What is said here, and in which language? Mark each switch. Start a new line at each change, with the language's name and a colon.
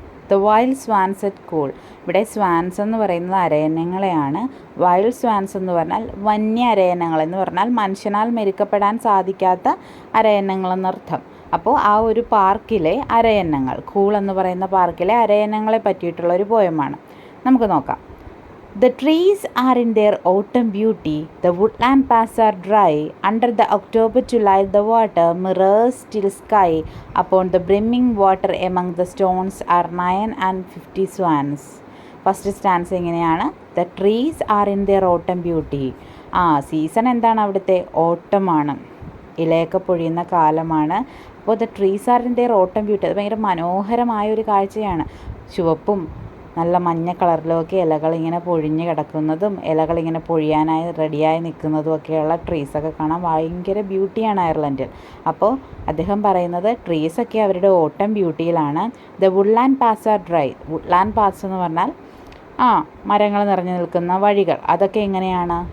Malayalam: The wild Swans at cool. ഇവിടെ Swans എന്ന് പറയുന്നത് അരയന്നങ്ങളെയാണ്. വൈൽഡ് സ്വാൻസ് എന്ന് പറഞ്ഞാൽ വന്യ അരയന്നങ്ങൾ എന്ന് പറഞ്ഞാൽ മനുഷ്യനാൽ മെരുക്കപ്പെടാൻ സാധിക്കാത്ത അരയന്നങ്ങളെന്നർത്ഥം. അപ്പോൾ ആ ഒരു പാർക്കിലെ അരയന്നങ്ങൾ, കൂൾ എന്ന് പറയുന്ന പാർക്കിലെ അരയന്നങ്ങളെ പറ്റിയിട്ടുള്ള ഒരു പോയമാണ്. നമുക്ക് നോക്കാം.
English: The trees are in their autumn beauty, the woodland paths are dry, under the October to light the water mirrors still sky, upon the brimming water among the stones are 950 swans.
Malayalam: First stance എങ്ങനെയാണ്?
English: The trees are in their autumn beauty.
Malayalam: Season എന്താണ് അവിടുത്തെ? ഓട്ടമാണ്, ഇലയൊക്കെ പൊഴിയുന്ന കാലമാണ്. അപ്പോൾ
English: the trees are in their autumn beauty,
Malayalam: അത് ഭയങ്കര മനോഹരമായ ഒരു കാഴ്ചയാണ്. ചുവപ്പും നല്ല മഞ്ഞ കളറിലുമൊക്കെ ഇലകൾ ഇങ്ങനെ പൊഴിഞ്ഞ് കിടക്കുന്നതും ഇലകളിങ്ങനെ പൊഴിയാനായി റെഡിയായി നിൽക്കുന്നതും ഒക്കെയുള്ള ട്രീസൊക്കെ കാണാൻ ഭയങ്കര ബ്യൂട്ടിയാണ് അയർലൻഡിൽ. അപ്പോൾ അദ്ദേഹം പറയുന്നത് ട്രീസൊക്കെ അവരുടെ ഓട്ടം ബ്യൂട്ടിയിലാണ്.
English: The woodland paths are dry.
Malayalam: Woodland paths എന്ന് പറഞ്ഞാൽ മരങ്ങൾ നിറഞ്ഞു നിൽക്കുന്ന വഴികൾ, അതൊക്കെ എങ്ങനെയാണ്?